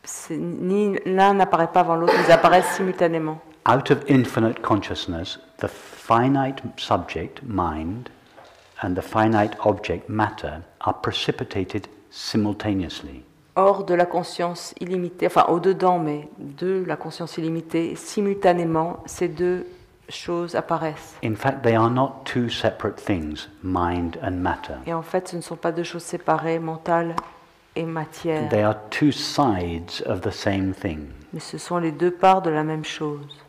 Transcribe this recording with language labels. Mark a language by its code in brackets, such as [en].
[fr] Ni l'un n'apparaît pas avant l'autre, ils apparaissent simultanément. [en] Out of infinite consciousness, the finite subject, mind, and the finite object, matter, are precipitated simultaneously. [fr] Hors de la conscience illimitée, enfin au-dedans, mais de la conscience illimitée, simultanément, ces deux choses apparaissent. [en] In fact, they are not two separate things, mind and matter. [fr] Et en fait, ce ne sont pas deux choses séparées, mental et matière, [en] They are two sides of the same thing. [fr] mais ce sont les deux parts de la même chose.